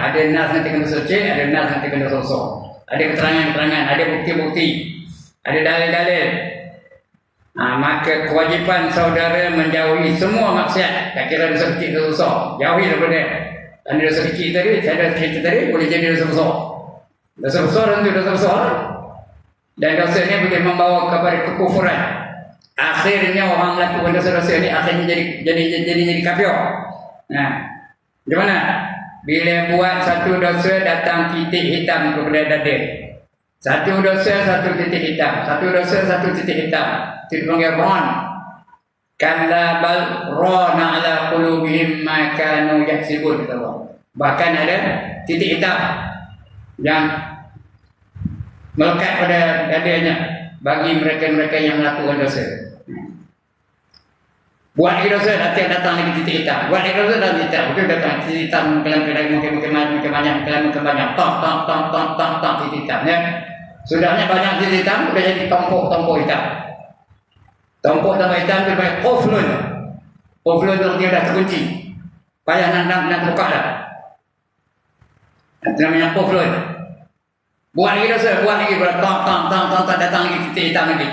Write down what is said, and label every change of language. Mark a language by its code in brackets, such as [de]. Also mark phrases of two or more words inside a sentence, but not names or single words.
[ms] Ada nas nanti kena dosa kecil, ada nas nanti kena dosa besar. Ada keterangan-keterangan, ada bukti-bukti, ada dalil-dalil. Maka kewajipan saudara menjauhi semua maksiat. Tak kira dosa kecil, dosa besar, jauhi daripada. Dan dosa kecil tadi, saya dah cerita tadi, boleh jadi dosa besar. Dosa besar tentu dosa besar. Dan dosa ini boleh membawa kepada kekufuran. Akhirnya orang melakukan dosa-dosa ini akhirnya jadi kafir. Gimana? Bila buat satu dosa datang titik hitam kepada dada. Satu dosa satu titik hitam. Satu dosa satu titik hitam. Itu panggil ron. [ar] Kalla bal rana ala qulubihim ma kanu yaksibun. [ms] Bahkan ada titik hitam yang melekat pada dadanya bagi mereka-mereka yang melakukan dosa. Buat dosa datang lagi titik hitam. Buat dosa datang titik hitam. Betul datang titik hitam makin banyak. Tong titik hitam ya. Sudahnya banyak titik hitam sudah jadi tompok hitam. Tompok hitam itu banyak quflun. Quflun itu dia dah terkunci. Payah nak buka dah. Itu namanya quflun. Buat lagi dosa, buat lagi tong datang lagi titik hitam lagi.